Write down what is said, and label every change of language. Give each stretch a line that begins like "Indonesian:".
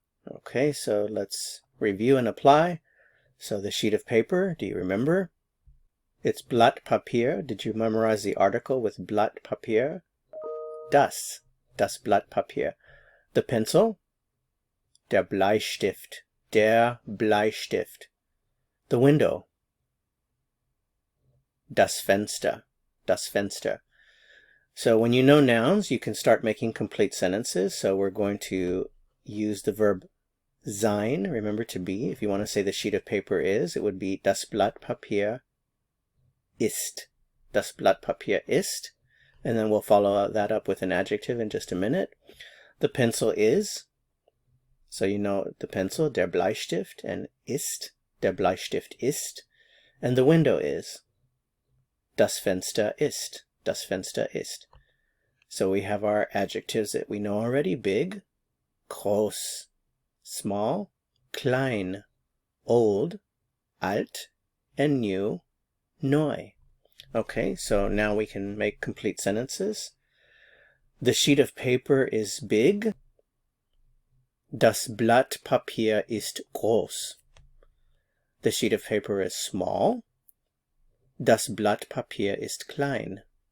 English: Okay, so let's review and apply. So the sheet of paper, do you remember? It's Blatt Papier. Did you memorize the article with Blatt Papier?
German: Das Blatt Papier.
English: The pencil,
German: der Bleistift, der Bleistift.
English: The window,
German: das Fenster, das Fenster.
English: So when you know nouns, you can start making complete sentences. So we're going to use the verb sein, remember to be. If you want to say the sheet of paper is, it would be
German: das Blatt Papier ist. Das Blatt Papier ist.
English: And then we'll follow that up with an adjective in just a minute. The pencil is. So you know the pencil,
German: der Bleistift,
English: and ist,
German: der Bleistift ist.
English: And the window is.
German: Das Fenster ist. Das Fenster ist.
English: So we have our adjectives that we know already. Big, groß, small, klein, old, alt, and new, neu. Okay, so now we can make complete sentences. The sheet of paper is big.
German: Das Blatt Papier ist groß.
English: The sheet of paper is small.
German: Das Blatt Papier ist klein.